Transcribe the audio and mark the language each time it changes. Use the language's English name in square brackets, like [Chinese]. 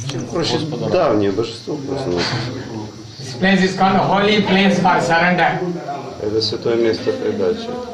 [Russian] Короче, давнее божество просто. [English] This place is called a holy place for surrender. [Russian] Это святое место предачи.